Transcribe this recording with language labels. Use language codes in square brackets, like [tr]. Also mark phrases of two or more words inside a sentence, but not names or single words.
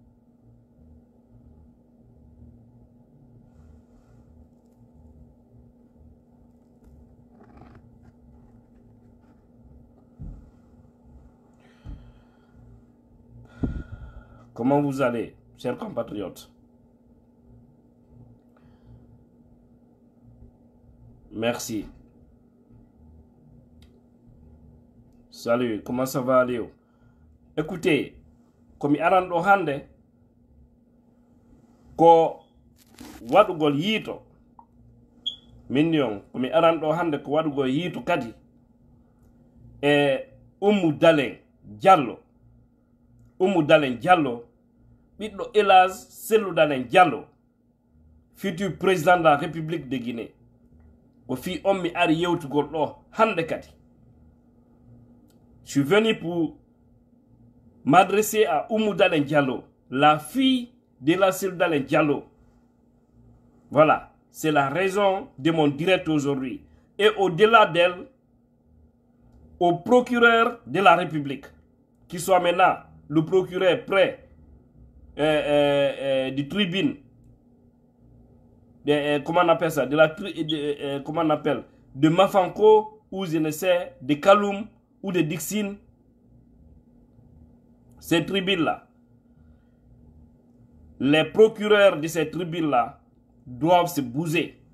[fr] Comment vous allez, chers compatriotes? Merci. Salut, comment ça va, Léo? Écoutez, comme [ff] Aran Hande, ko wadugol yito minion comme Aran Hande ko wadugol yito kadi e Oumou Dalen Diallo ɓiɗɗo Elhadji Cellou Dalen Diallo, [fr] futur président de la République de Guinée, [ff] ko fi on mi ari yewtugol ɗo hande kadi. [fr] Je suis venu pour m'adresser à Oumou Dalen Diallo, la fille d'Elhadji Cellou Dalen Diallo. Voilà, c'est la raison de mon direct aujourd'hui. Et au-delà d'elle, au procureur de la République, qui soit maintenant le procureur près du tribune, comment on appelle ça, comment on appelle, de Mafanko, ou je ne sais, de Kaloum, ou de Dixine, ces tribunes-là, les procureurs de ces tribunes-là doivent se bouger.